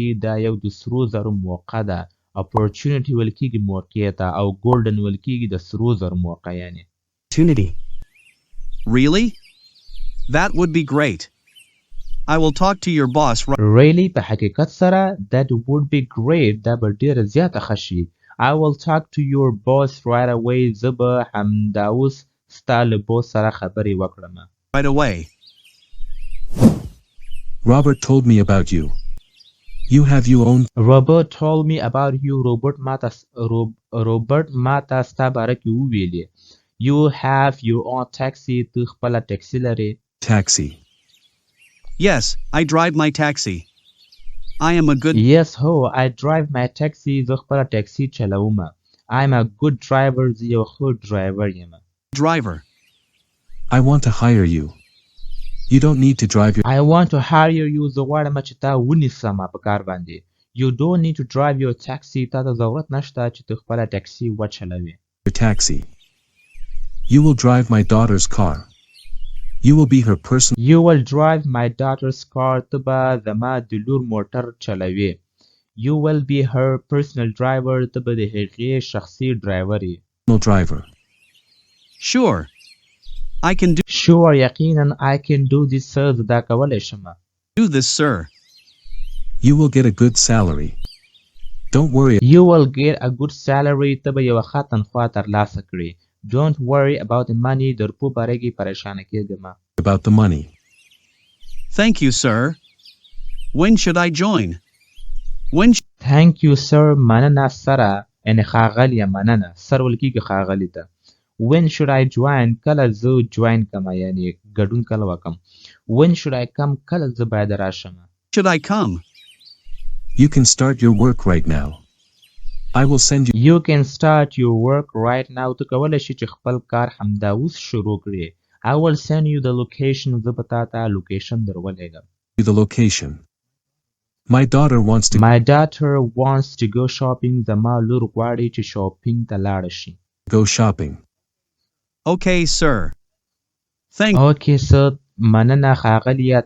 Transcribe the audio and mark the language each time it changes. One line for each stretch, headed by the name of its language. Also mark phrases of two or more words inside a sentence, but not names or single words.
Pashto: دا یو د سرو زرو موقع ده. opportunity ویل کېږي موقع ته او golden ویل کېږي د سرو زرو موقع یعنی.
English: Opportunity. Really? That would be great. I will talk to your boss. Really
Pashto: په حقیقت سره
English: that would be great.
Pashto: دا به ډېره زیاته ښه شي.
English: I will talk to your boss right away.
Pashto: زه به همدا اوس ستا له boss سره خبرې وکړم.
English: Right away. Robert told me about you. You have your own. Robert told me about you.
Pashto: Robert ماته ستا باره کې وویلې.
English: You have your own taxi.
Pashto: ته خپله ټکسي لرې.
English: Taxi. Yes, I drive my taxi. I am a good. Yes, ho, I drive my taxi.
Pashto: زه خپله ټکسي چلوم.
English: I am a good driver.
Pashto: زه یو ښه ډرایور یم.
English: Driver. I want to hire you. You don't need to drive your. I want to hire you.
Pashto: زه غواړم چې تا ونیسم په کار باندې.
English: You don't need to drive your taxi.
Pashto: تا ته ضرورت نشته چې ته خپله ټکسي وچلوې.
English: Your taxi. You will drive my daughter's car. You will be her person. You will drive my daughter's car.
Pashto: ته به زما د لور موټر چلوې.
English: You will be her personal driver.
Pashto: ته به د هغې شخصي ډرایور یې.
English: No driver. Sure. I can do. Sure, یقینا I can do this, sir.
Pashto: زه دا کولی شم.
English: Do this, sir. You will get a good salary. Don't worry. You will get a good salary.
Pashto: ته به یوه ښه تنخوا ترلاسه کړې.
English: Don't worry about the money.
Pashto: د روپو باره کې پریشانه کېږه مه.
English: About the money. Thank you, sir. When should I join? Thank you, sir.
Pashto: مننه سره یعنې ښاغلیه مننه. سر ویل کېږي ښاغلي ته.
English: When should I join?
Pashto: کله زه join کم یعنی ګډون کله وکم.
English: When should I come?
Pashto: کله زه باید راشم.
English: Should I come? You can start your work right now. I will send you. You can start your work right now.
Pashto: ته کولی شي چې خپل کار همدا اوس شروع کړې.
English: I will send you the location.
Pashto: زه به تا ته لوکیشن در ولېږم.
English: The location. My daughter wants to. My daughter wants to go shopping.
Pashto: زما لور غواړي چې شاپینګ ته لاړه شي.
English: Go shopping. Okay, sir. Okay, sir.
Pashto: مننه ښاغلیه.